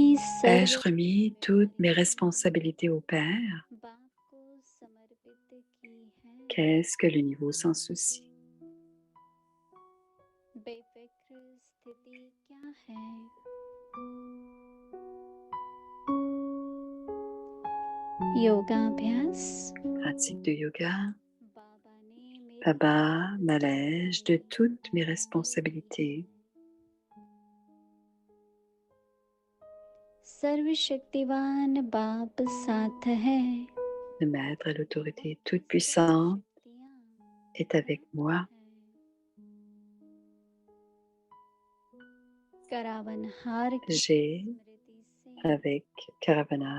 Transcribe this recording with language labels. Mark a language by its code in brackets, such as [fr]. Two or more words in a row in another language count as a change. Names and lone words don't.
[fr] Ai-je remis toutes mes responsabilités au Père? [hi] बाप को समर्पित की है [fr] Qu'est-ce que le niveau sans souci? [hi] बेफिक्र स्थिति क्या है योगाभ्यास [fr] Pratique de yoga. [hi] बाबा ने मेरे [fr] Baba m'allège de toutes mes responsabilités. [hi] सर्वशक्तिवान बाप साथ है [fr] Le maître à l'autorité toute puissante est avec moi. [hi] करावनहार की [fr] J'ai, [hi] स्मृति से [fr] avec Karavana,